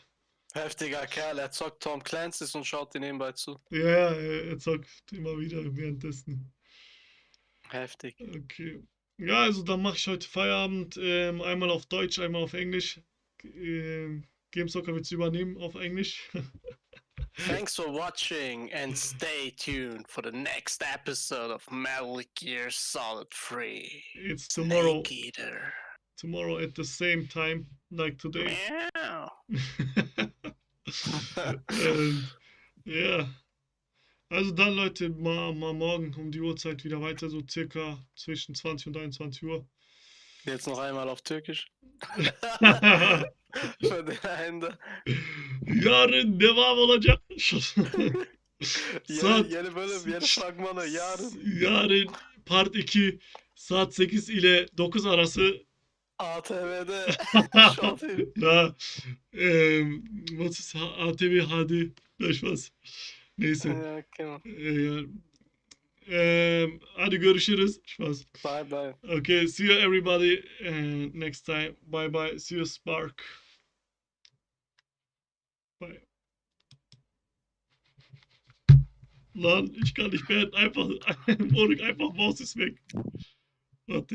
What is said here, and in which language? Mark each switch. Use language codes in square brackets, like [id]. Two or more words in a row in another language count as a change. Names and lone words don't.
[de] Heftiger Kerl, er zockt Tom Clancy's und schaut dir nebenbei zu. Ja, er zockt immer wieder währenddessen. Heftig. Okay. Ja, also dann mache ich heute Feierabend. Einmal auf Deutsch, einmal auf Englisch. Gamesoccer wird es übernehmen auf Englisch. [en] Thanks for watching and stay tuned for the next episode of Metal Gear Solid 3. It's tomorrow. Snake Eater. Tomorrow at the same time, like today. Meow. [de] Und, ja. Also dann, Leute, mal morgen um die Uhrzeit wieder weiter, so circa zwischen 20 und 21 Uhr. Jetzt noch einmal auf Türkisch. Für den Ende. [tr] Yarın devam olacak. Yeni bölüm, yeni fragmanı yarın. Yarın part 2 saat 8 ile 9 arası. ATV'de. Show TV. [de] Na, was ist ATV HD? Ja, Spaß. [tr] Neyse. [de] Ja, genau. [tr] Hadi görüşürüz. [de] Spaß. [en] Bye bye. Okay, see you everybody next time. Bye bye. See you Spark. Bye. [de] Lan, ich kann nicht mehr. Einfach, einfach Maus ist weg. Warte.